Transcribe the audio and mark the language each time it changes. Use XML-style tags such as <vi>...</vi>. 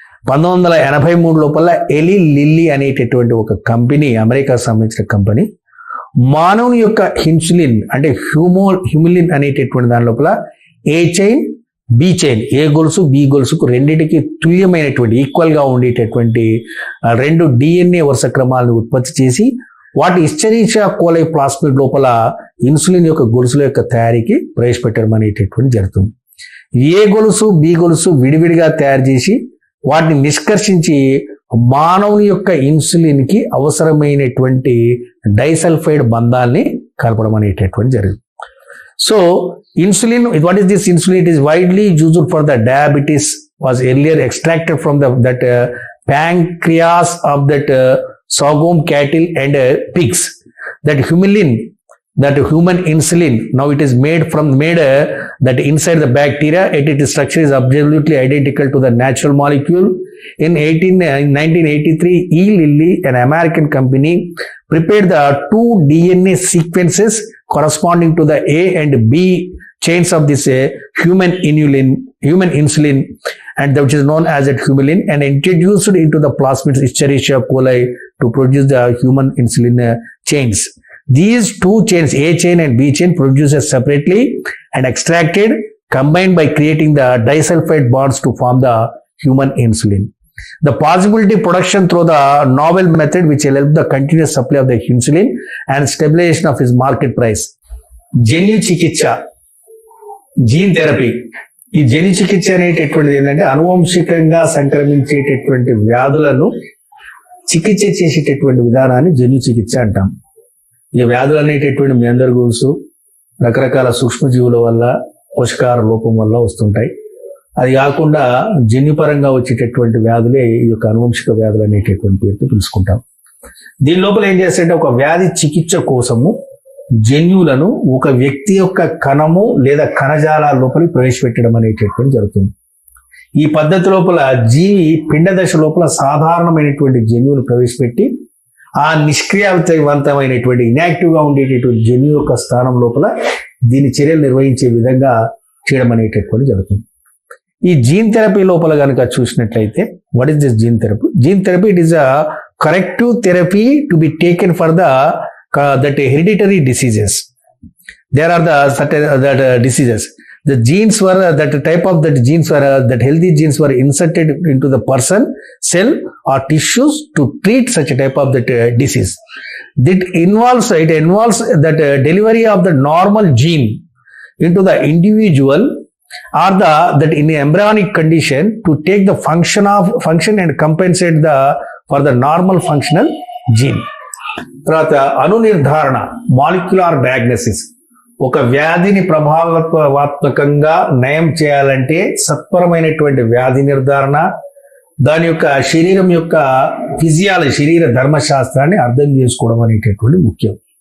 <te>1983 లోపల Eli Lilly అనేటటువంటి ఒక కంపెనీ, అమెరికాకు సంబంధించిన కంపెనీ, మానవుని యొక్క ఇన్సులిన్ అంటే హ్యూమిలిన్ అనేటటువంటి దాని లోపల ఏ చైన్ బి చైన్, ఏ గొలుసు బి గొలుసుకు రెండింటికి తుల్యమైనటువంటి, ఈక్వల్గా ఉండేటటువంటి 2 DNA వరుస క్రమాలను ఉత్పత్తి చేసి వాటి ఇస్చరీషియా కోలై ప్లాస్మిడ్ లోపల ఇన్సులిన్ యొక్క గొలుసుల యొక్క తయారీకి ప్రవేశపెట్టడం అనేటటువంటి జరుగుతుంది. ఏ గొలుసు బి గొలుసు విడివిడిగా తయారు చేసి వాటిని నిష్కర్షించి మానవుని యొక్క ఇన్సులిన్కి అవసరమైనటువంటి డైసల్ఫైడ్ బంధాన్ని కలపడం అనేటటువంటి జరిగింది. So</te> <en>insulin, what is this insulin? It is widely used for the diabetes, was earlier extracted from that pancreas of that sorghum cattle and pigs. That humulin, that human insulin, now it is made that inside the bacteria, its structure is absolutely identical to the natural molecule. In 1983, E. Lilly, an American company, prepared the 2 DNA sequences corresponding to the A and B chains of this human insulin, and which is known as a humulin, and introduced into the plasmid Escherichia coli to produce the human insulin chains. These 2 chains, A chain and B chain, produced separately and extracted, combined by creating the disulfide bonds to form the human insulin. The possibility production through the novel method which will help the continuous supply of the insulin and stabilization of his market price.</en> <te>జన్యు చికిత్స, gene therapy. ఈ జన్యు చికిత్స అనేటటువంటిది ఏంటంటే అనువంశికంగా సంక్రమించేటటువంటి వ్యాధులను చికిత్స చేసేటటువంటి విధానాన్ని జన్యు చికిత్స అంటాం. ఈ వ్యాధులు అనేటటువంటి మీ అందరి గురుసు రకరకాల సూక్ష్మజీవుల వల్ల, పోషకాహార లోపం వల్ల వస్తుంటాయి. అది కాకుండా జన్యుపరంగా వచ్చేటటువంటి వ్యాధులే ఈ యొక్క అనువంశిక వ్యాధులు అనేటటువంటి పేరుతో పిలుచుకుంటాం. దీని లోపల ఏం చేస్తారంటే ఒక వ్యాధి చికిత్స కోసము జన్యువులను ఒక వ్యక్తి యొక్క కణము లేదా కణజాలాల లోపలికి ప్రవేశపెట్టడం అనేటటువంటి జరుగుతుంది. ఈ పద్ధతి లోపల జీవి పిండ దశ లోపల సాధారణమైనటువంటి జన్యువులు ప్రవేశపెట్టి ఆ నిష్క్రియావంతమైనటువంటి ఇన్యాక్టివ్గా ఉండేటటువంటి జన్యు యొక్క స్థానం లోపల దీని చర్యలు నిర్వహించే విధంగా చేయడం అనేటటువంటి జరుగుతుంది. ఈ జీన్ థెరపీ లోపల కనుక చూసినట్లయితే,</te> <en>What is this gene therapy? Gene therapy, it is a corrective therapy to be taken for that hereditary diseases. There are the certain diseases. The genes were that type of that genes were that healthy genes were inserted into the person cell or tissues to treat such a type of that disease. It involves that delivery of the normal gene into the individual or that in the embryonic condition to take the function and compensate for the normal functional gene.</en> <te>తర్వాత అణు నిర్ధారణ, molecular diagnosis. ఒక వ్యాధిని ప్రభావత్మకంగా నయం చేయాలంటే సత్వరమైనటువంటి వ్యాధి నిర్ధారణ, దాని యొక్క శరీరం యొక్క ఫిజియాలజీ, శరీర ధర్మశాస్త్రాన్ని అర్థం చేసుకోవడం అనేటటువంటి ముఖ్యం.</te>